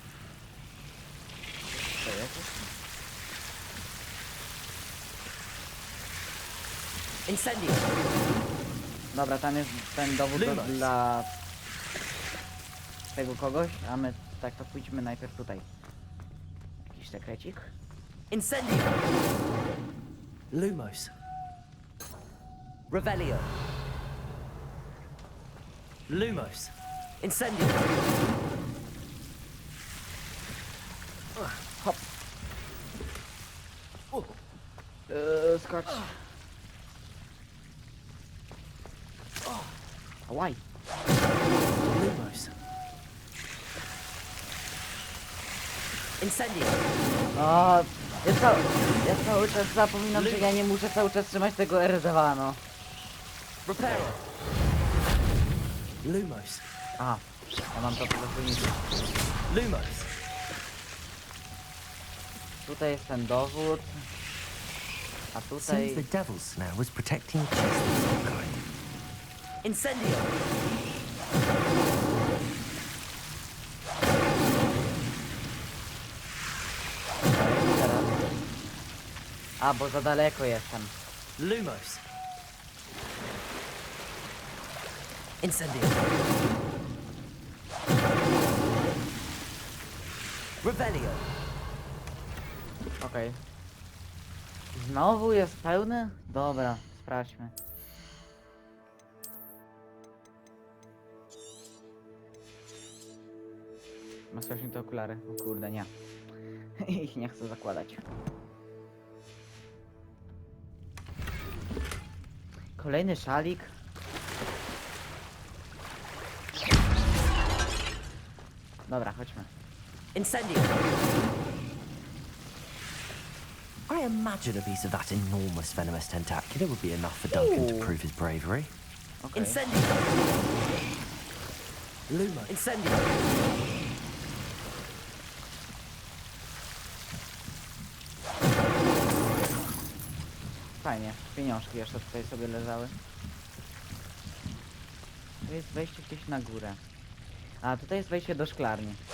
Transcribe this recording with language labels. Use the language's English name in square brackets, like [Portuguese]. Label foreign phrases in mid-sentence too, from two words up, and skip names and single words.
[Polish] Co jest? Incendio. Dobra, tam jest ten dowód Lumos. dla tego kogoś, a my tak to pójdźmy najpierw tutaj. Jakiś sekrecik? Incendio. Lumos. Revelio. Lumos. Incendio. Hop. Skocz. Łaj. Lumos. Incendio. O, ja cały czas zapominam, że ja nie muszę cały czas trzymać tego RZ2, no. Repair. Lumos. Aha, ja mam to po prostu nic. Lumos. Tutaj jest ten dowód. A tutaj... [English] Seems the Devil's Snare was protecting a chest of some kind. [Polish] Incendio. Teraz. A, bo za daleko jestem. Lumos. Incendio. Revelio. Okej. Znowu jest pełny? Dobra, sprawdźmy. Masz właśnie te okulary? O kurde, nie. Ich nie chcę zakładać. Kolejny szalik. Dobra, chodźmy. Incendio! [English] I imagine a piece of that enormous venomous tentacular would be enough for Duncan to prove his bravery. [Polish] Okay. Incendio! Luma, incendio! Fajnie, pieniążki jeszcze tutaj sobie leżały. To jest wejście gdzieś na górę. A tutaj jest wejście do szklarni.